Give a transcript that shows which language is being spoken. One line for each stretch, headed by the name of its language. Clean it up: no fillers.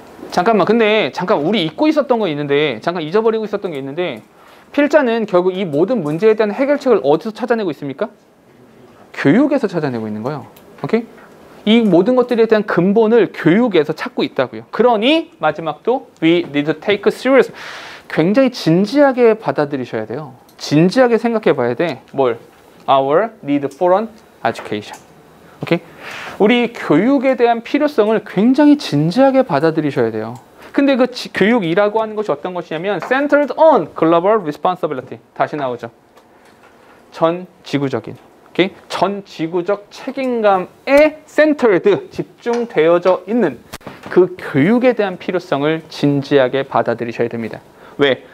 Korean: 잠깐만 우리 잊고 있었던 거 있는데 잠깐 잊어버리고 있었던 게 있는데 필자는 결국 이 모든 문제에 대한 해결책을 어디서 찾아내고 있습니까? 교육에서 찾아내고 있는 거예요. 오케이? 이 모든 것들에 대한 근본을 교육에서 찾고 있다고요. 그러니 마지막도
English: we need to take serious.
Korean: 굉장히 진지하게 받아들이셔야 돼요. 진지하게 생각해 봐야 돼. 뭘?
English: Our need for an education.
Korean: 오케이? 우리 교육에 대한 필요성을 굉장히 진지하게 받아들이셔야 돼요. 근데 그 교육이라고 하는 것이 어떤 것이냐면
English: centered on global responsibility.
Korean: 다시 나오죠. 전 지구적인. 오케이? 전 지구적 책임감에 centered, 집중되어져 있는 그 교육에 대한 필요성을 진지하게 받아들이셔야 됩니다. 왜?